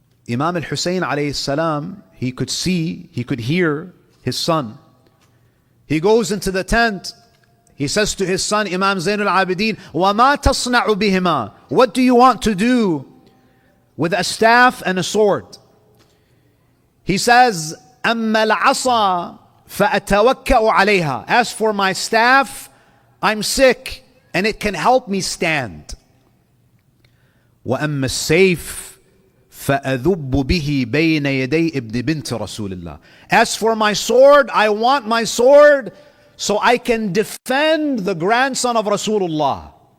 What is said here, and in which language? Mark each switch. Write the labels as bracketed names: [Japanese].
[English] Imam al-Husayn alayhi salam, he could see, he could hear his son. He goes into the tent. He says to his son, Imam Zainul Abideen, [Arabic] وَمَا تَصْنَعُ بِهِمَا? [English] What do you want to do with a staff and a sword? He says, [Arabic] أَمَّا الْعَصَى فَأَتَوَكَّأُ عَلَيْهَا. [English] As for my staff, I'm sick and it can help me stand. [Arabic] وَأَمَّا السَّيْفِ فَأَذُبُّ بِهِ بَيْنَ يَدَيْ إِبْنِ بِنْتِ رَسُولِ اللَّهِ. [English] As for my sword, I want my sword so I can defend the grandson of Rasulullah.